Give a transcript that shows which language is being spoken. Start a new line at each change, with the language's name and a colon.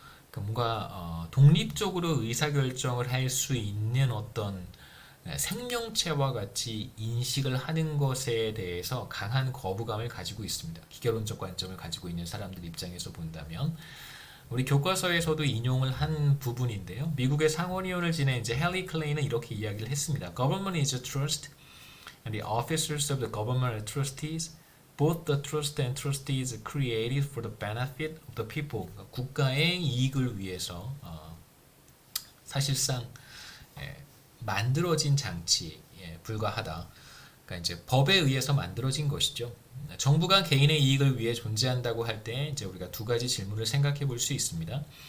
Korean: 그러니까 뭔가 독립적으로 의사결정을 할 수 있는 어떤 생명체와 같이 인식을 하는 것에 대해서 강한 거부감을 가지고 있습니다. 기계론적 관점을 가지고 있는 사람들 입장에서 본다면 우리 교과서에서도 인용을 한 부분인데요. 미국의 상원의원을 지낸 이제 헨리 클레이는 이렇게 이야기를 했습니다.
English: Government is a trust, and the officers of the government are trustees. both the trust and trust is created for the benefit of the people.
Korean: 그러니까 국가의 이익을 위해서 사실상 만들어진 장치에 불과하다. 그러니까 이제 법에 의해서 만들어진 것이죠. 정부가 개인의 이익을 위해 존재한다고 할 때 이제 우리가 두 가지 질문을 생각해 볼 수 있습니다.